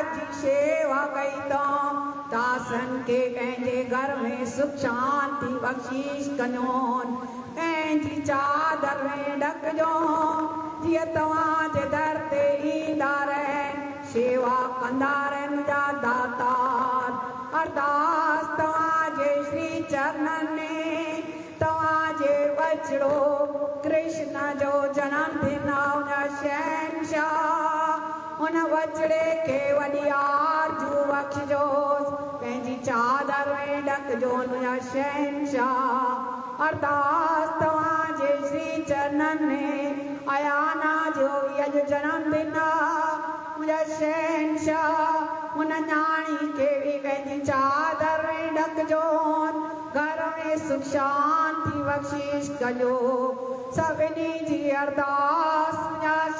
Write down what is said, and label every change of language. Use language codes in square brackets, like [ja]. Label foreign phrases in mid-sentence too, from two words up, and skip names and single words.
[sd] जी सेवा कई अथऊं दासन खे पंहिंजे घर में सुख शांति बख़्शीश कजोन पंहिंजी चादर में ढकजो जीअं तव्हांजे दर ते ईंदा रहनि सेवा कंदा रहनि जा दातार अरदास तव्हांजे श्री चरणनि में तव्हांजे बछड़ो कृष्ण जो जनम दिन आहे शहनशाह उन बछड़े खे वॾी आरज़ू बख़्शजोसि पंहिंजी चादर में ढकजो मुंहिंजा शहनशाह अरदास तव्हांजे श्री चरणनि में अयाना जो अॼु जनम दिन आहे मुंहिंजा शहनशाह उन न्याणी खे बि पंहिंजी चादर में ढकजो घर में सुख शांति बख़्शीश कजो सभिनी जी अरदास मुंहिंजा